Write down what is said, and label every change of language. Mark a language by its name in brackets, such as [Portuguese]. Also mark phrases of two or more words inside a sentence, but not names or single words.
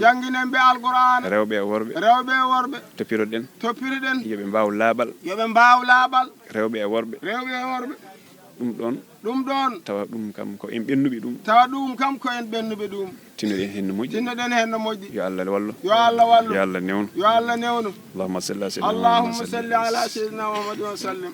[Fula] Jangguinen ɓe Alqur'an. Rewɓe e worɓe. Rewɓe e worɓe. Toppirɗen. Toppirɗen. Yoɓe mbaw laaɓal. Yoɓe mbaw laaɓal. Rewɓe e worɓe. Rewɓe e worɓe. Ɗum ɗon. Ɗum ɗon. Tawa ɗum kam ko en ɓennuɓe ɗum. Tawa ɗum kam ko en ɓennuɓe ɗum. Tinnoɗen hen no moƴƴi. Tinnoɗen hen no moƴƴi. Yo Allah wallu. Yo Allah wallu. Yo Allah newnu. Yo Allah newnu. [Arabic] اللهم صل على سيدنا اللهم محمد صل على سيدنا محمد وسلم.